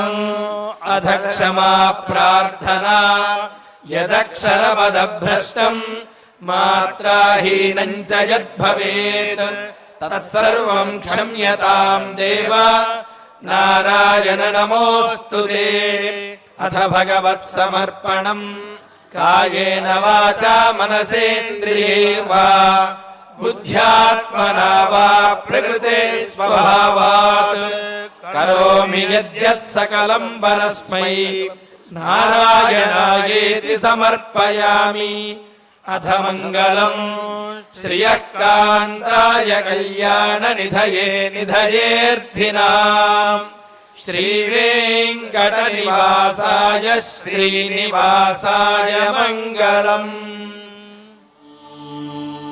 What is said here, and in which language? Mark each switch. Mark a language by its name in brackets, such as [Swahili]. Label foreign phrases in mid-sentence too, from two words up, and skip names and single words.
[Sanskrit] అధ క్షమా ప్రార్థనా యదక్షరపదభ్రష్టం మాత్రాహీనం చ యద్భవేత్ తత్సర్వం క్షమ్యతాం దేవ నారాయణ నమోస్తుతే. అథ భగవత్ సమర్పణం కాయేన వాచా మనసేంద్రియైర్వా बुद्ध्यात्मना वा प्रकृते स्वभावात् करोमि यद्यत् सकलं परस्मै नारायणायेति समर्पयामि। अथ मङ्गलम् श्रियः कान्ताय कल्याणनिधये निधयेऽर्थिनाम् श्रीवेङ्कटनिवासाय श्रीनिवासाय मङ्गलम्।